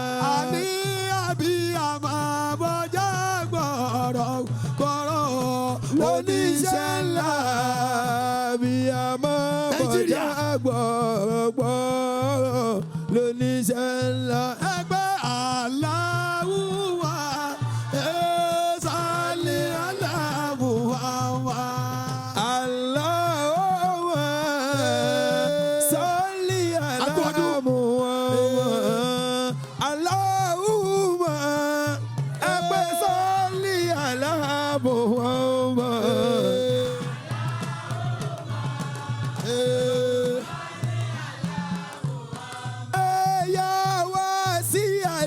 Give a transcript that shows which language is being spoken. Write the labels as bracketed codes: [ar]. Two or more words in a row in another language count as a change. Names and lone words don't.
[yo] Àní àbíyamọ bọ́jà gbọ́rọ̀gbọ́rọ̀ lóníṣẹ́ ńlá. Àbíyamọ bọ́jà gbọ́rọ̀gbọ́rọ̀ lóníṣẹ́ ńlá. [ar] Ẹgbẹ́ الله وصل على محمد. اللهم صل على محمد. Allahumma ẹgbẹ́ صل على محمد. [yo] Ẹ̀yà wá sí